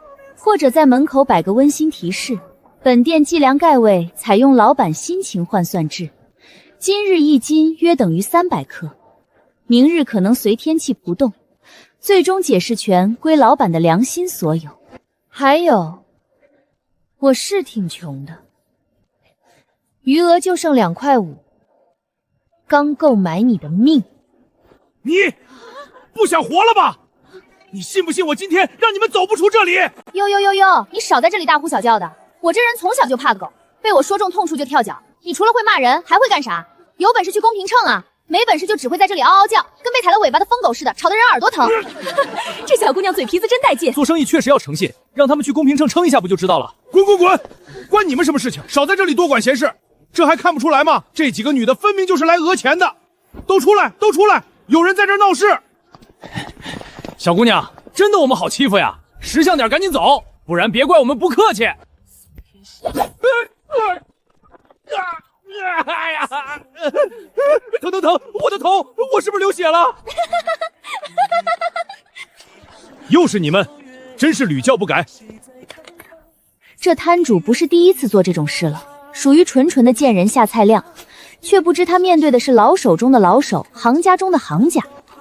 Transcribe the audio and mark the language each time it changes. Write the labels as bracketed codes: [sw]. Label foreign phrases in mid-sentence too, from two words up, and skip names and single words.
[zh] 或者在門口擺個溫馨提示。本店計量蓋位採用老闆心情換算制，今日1斤約等於300克，明日可能隨天氣不動，最終解釋權歸老闆的良心所有。還有，我是挺窮的，餘額就剩2塊5，剛夠買你的命。你不想活了吧？你信不信我今天讓你們走不出這裡？喲，你少在這裡大呼小叫的。我這人從小就怕狗，被我說中痛處就跳腳，你除了会骂人，還會幹啥？有本事去公屏秤啊！沒本事就只會在這裡嗷嗷叫，跟被踩了尾巴的瘋狗似的，吵得人耳朵疼。這小姑娘嘴皮子真帶勁。做生意確實要誠信，讓他們去公屏秤稱一下不就知道了？滾滾滾！關你們什麼事情？少在這裡多管閒事。這還看不出來嗎？這幾個女的分明就是來訛錢的。都出來，都出來！有人在這兒鬧事。小姑娘，真的我們好欺負呀！識相點，趕緊走，不然別怪我們不客氣。哎呀，疼疼疼！我的頭，我是不是流血了？又是你们，真是屡教不改。這攤主不是第一次做這種事了，屬於純純的見人下菜量，卻不知他面對的是老手中的老手，行家中的行家。